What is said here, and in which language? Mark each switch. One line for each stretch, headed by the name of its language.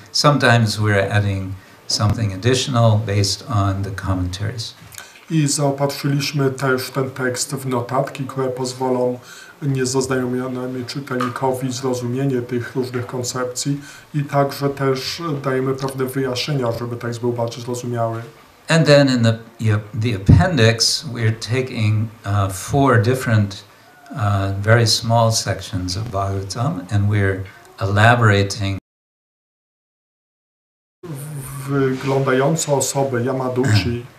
English: Sometimes we're adding something additional based on the commentaries.
Polish: I zaopatrzyliśmy też ten tekst w notatki, które pozwolą niezaznajomionemu czytelnikowi zrozumienie tych różnych koncepcji i także też dajemy pewne wyjaśnienia, żeby tekst był bardziej zrozumiały.
English: And then in the appendix, we're taking 4 different very small sections of Bhagavatam, and we're elaborating.
Polish: Wyglądające osoby Yamaduchi.